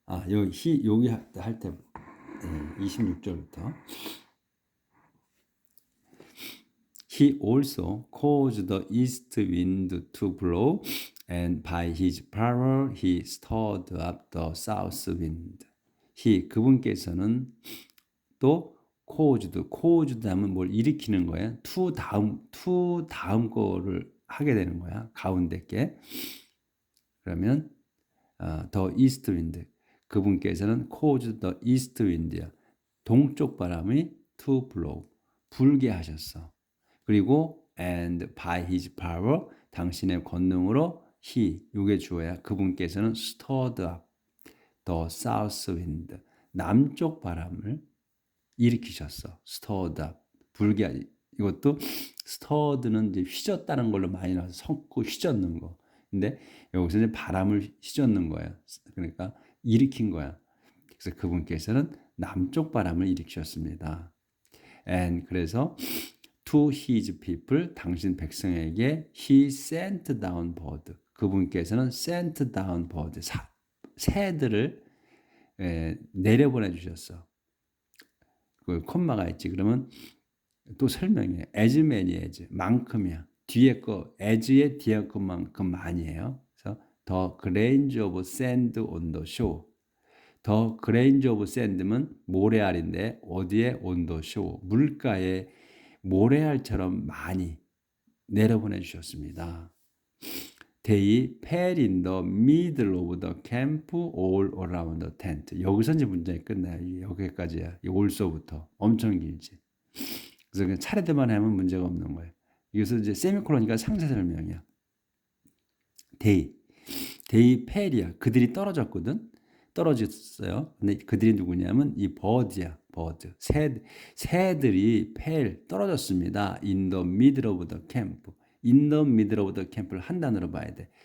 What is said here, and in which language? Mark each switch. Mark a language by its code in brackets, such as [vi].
[ko] 여기 할 때 26절부터 [en] He also caused the east wind to blow and by his power he stirred up the south wind. [ko] 그분께서는 또 caused 하면 뭘 일으키는 거예요. to 다음 거를 하게 되는 거야. 가운데 게. 그러면 [en] the east wind. [ko] 그분께서는 [en] caused the east wind야. [ko] 동쪽 바람이 [en] to blow. [ko] 불게 하셨어. [en] 그리고 and by his power [ko] 당신의 권능으로 요게 주어야 그분께서는 [en] stirred up the south wind [ko] 남쪽 바람을 일으키셨어. stirred up 불게 이것도 stirred는 이제 휘젓다는 걸로 많이 나와서 섞고 휘젓는 거. 근데 여기서 이제 바람을 휘젓는 거야. 그러니까 일으킨 거야. 그래서 그분께서는 남쪽 바람을 일으키셨습니다. [en] and [ko] 그래서 [en] to his people [ko] 당신 백성에게 [en] he sent down bird [ko] 그분께서는 [en] sent down bird [ko] 새들을 내려보내 주셨어. 그 콤마가 있지. 그러면 또 설명해. [en] as many as [ko] 만큼이야. 뒤에 거 as의 뒤에 것만큼 많이에요. 그래서 [en] the grains of sand on the shore. the grains of sand [ko] 면 모래알인데 어디에 [en] on the shore [ko] 물가에 모래알처럼 많이 내려보내 주셨습니다. [en] They fell in the middle of the camp all around the tent. [ko] 여기서 이제 문장이 끝나요. 여기까지야. 이 also부터 엄청 길지. 그래서 그냥 차례대만 하면 문제가 없는 거예요. 여기서 이제 세미콜론이니까 상세 설명이야. [en] They fell이야. [ko] 그들이 떨어졌거든. 떨어졌어요. 근데 그들이 누구냐면 이 bird야. [en] bird. [ko] 새들이 fell 떨어졌습니다. [en] In the middle of the camp. In the middle of the camp를 한 단어로 봐야 돼.